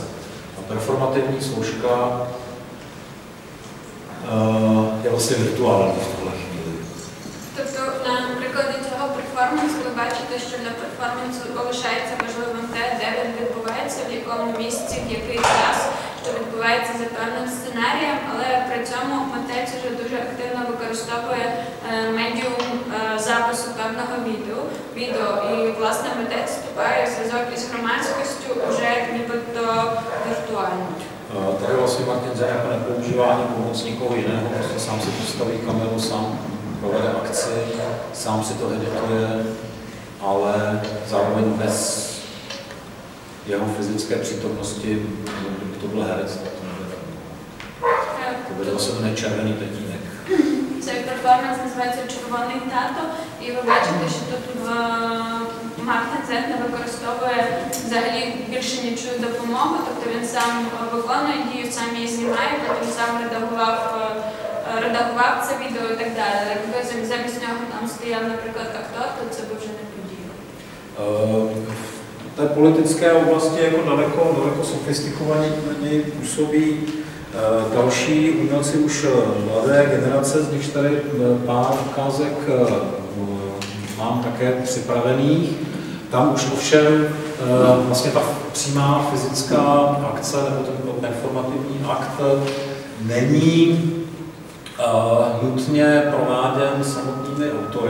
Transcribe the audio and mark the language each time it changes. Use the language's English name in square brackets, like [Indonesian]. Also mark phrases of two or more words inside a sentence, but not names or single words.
[Czech] A performativní složka je vlastně virtuální v tuhle chvíli. [Ukrainian] Тобто, на прикладі цього перформансу ви бачите, що для перформансу залишається важливим те, де він відбувається, в якому місці, в який час, що відбувається за певним сценарієм, але при цьому митець вже дуже активно використовує медіум запису певного відео. І, власне, митець вступає в зв'язок із громадськістю уже нібито віртуально. [Czech] Tady vlastně Martin Zen jako nepoužívá ani pomoc nikoho jiného, prostě sám si postaví kameru, sám provede akci, sám si to edituje, ale zároveň bez jeho fyzické přítomnosti, kdyby to byl herec, tak to nebude. To bude zase ten červený tatínek. [Ukrainian] Цей перформанс називається «Червоний тато», і ви бачите, що тут Мартин Зет не використовує взагалі більше нічого допомогу, тобто він сам виконує дію, сам її знімає, потім сам редагував це відео і так далі. Якби замість нього там стояв, наприклад, актор, то це би вже не подіяло. [Czech] V té politické oblasti jako daleko sofistikovaněji působí další umělci už mladé generace, z nichž tady pár ukázek mám také připravených. Tam už ovšem vlastně ta přímá fyzická akce nebo ten performativní akt není nutně prováděn samotnými autory.